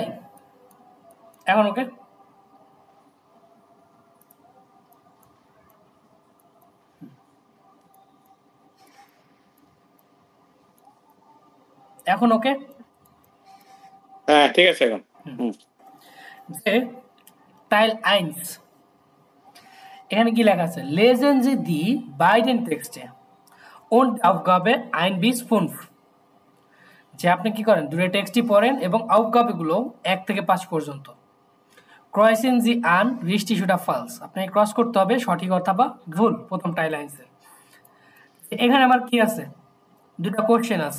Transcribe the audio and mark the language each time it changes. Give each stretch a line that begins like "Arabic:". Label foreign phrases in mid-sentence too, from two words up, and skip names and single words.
Bangla: এখন ওকে? এখন ওকে? হ্যাঁ ঠিক আছে এখন। হুম। যে
German: Teil eins,
Bangla: এখানে কি লেখা আছে?
German: Lesen Sie die beiden Texte und Aufgabe 1 bis 5।
Bangla: যে আপনি কি করেন, দুটো টেক্সটই পড়েন এবং আউটগাবেগুলো 1 থেকে 5 পর্যন্ত।
German: Kreuzen Sie an richtig oder falsch,
Bangla: আপনাকে ক্রস করতে হবে সঠিক অথবা ভুল প্রথম
German: Teil eins.
Bangla: এখানে আমার কি আছে? দুটো কোশ্চেন আছে।